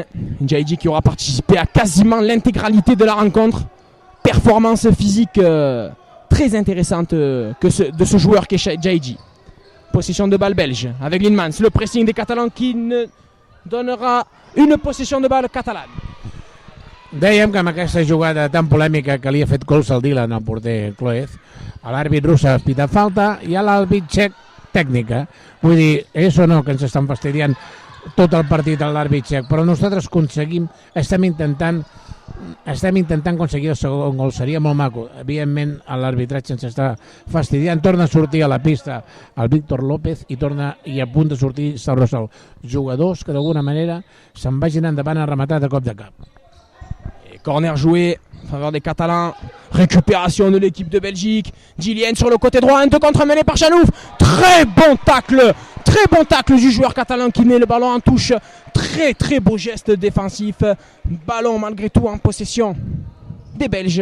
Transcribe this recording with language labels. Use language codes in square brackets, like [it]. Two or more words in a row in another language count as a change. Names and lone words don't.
[fr] Jaiji qui aura participé à quasiment l'intégralité de la rencontre. Performance physique très intéressante de ce joueur qui est Jaiji. Possession de balle belge avec Lienmans. Le pressing des Catalans qui ne donnera une possession de balle catalane. [ca] Dèiem que amb aquesta jugada tan polèmica que li ha fet cols al Dylan al porter Cloez, l'àrbit rus ha pitat falta i a l'àrbit txec tècnica. Vull dir, això no, que ens estan fastidiant tot el partit a l'àrbit txec, però nosaltres estem intentant aconseguir el segon gol, seria molt maco. Evidentment l'arbitratge ens està fastidiant, torna a sortir a la pista el Víctor López i a punt de sortir Saurosol, jugadors que d'alguna manera se'n vagin endavant a rematar de cop de cap. [fr] Corner joué en faveur des Catalans. Récupération de l'équipe de Belgique. Dylan sur le côté droit. Un 2 contre mené par Chanouf. Très bon tacle du joueur catalan qui met le ballon en touche. Très très beau geste défensif. Ballon malgré tout en possession des Belges.